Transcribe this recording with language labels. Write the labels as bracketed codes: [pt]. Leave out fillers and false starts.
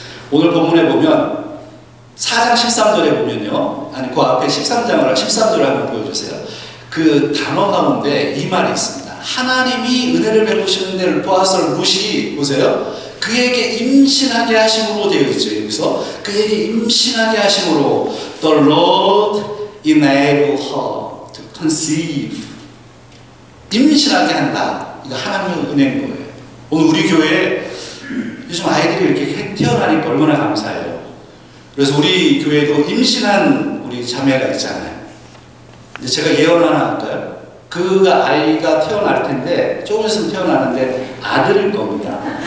[ko] 오늘 본문에 보면 4장 13절에 보면요. 아니 그 앞에 13절을 한번 보여주세요. 그 단어 가운데 이 말이 있습니다. 하나님이 은혜를 베푸시는 데를 보아서 룻이 보세요. 그에게 임신하게 하심으로 되어 있죠. 여기서 그에게 임신하게 하심으로 [en] The Lord enabled her to conceive. [ko] 임신하게 한다. 이거 하나님의 은혜인 거예요. 오늘 우리 교회에 요즘 아이들이 이렇게 태어나니까 얼마나 감사해요. 그래서 우리 교회도 임신한 우리 자매가 있잖아요. 이제 제가 예언 하나 할까요? 그 아이가 태어날 텐데 조금 있으면 태어나는데 아들일 겁니다.